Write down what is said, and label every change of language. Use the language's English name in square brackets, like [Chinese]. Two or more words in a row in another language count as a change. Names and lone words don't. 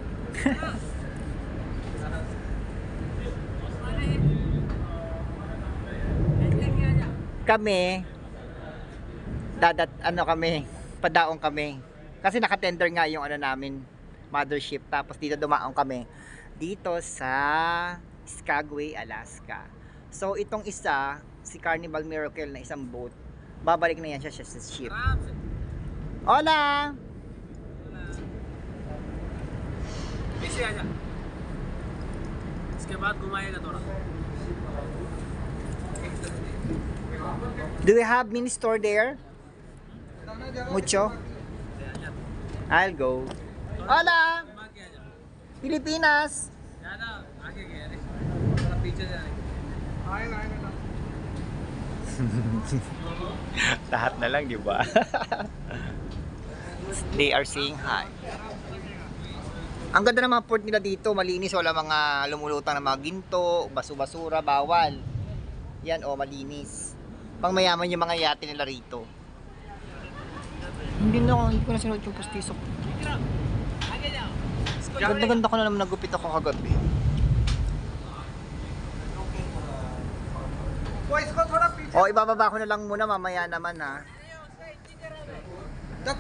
[Filipino] Kami padaong kami. Kasi nakatender nga yung namin, mothership. Tapos dito dumaong kami dito sa Skagway, Alaska. So itong isa, si Carnival Miracle na isang boat, babalik na yan siya sa ship. Hola! [Hindi] ऐसे आजा इसके बाद घुमाएगा थोड़ा [English] Do we have mini store there? Mucho? I'll go. [Filipino] Hola! [Hindi] घुमा के आजा [Filipino] Pilipinas! [Hindi] ज्यादा आगे गया रे थोड़ा पीछे जाने आएगा आएगा [Filipino] Lahat na lang, di ba? [English] They are saying hi. [Filipino] Ang ganda ng mga port nila dito, malinis, wala mga lumulutang na mga ginto, basu-basura, bawal. Yan malinis. Pang mayaman yung mga yate nila rito. Hindi ko na sinuot yung postiso. Ganda-ganda ko na naman nagupit ako kagabi. Boys ko, [Hindi] थोड़ा पीछे [Filipino] O, ibababa ko na lang muna mamaya naman ha.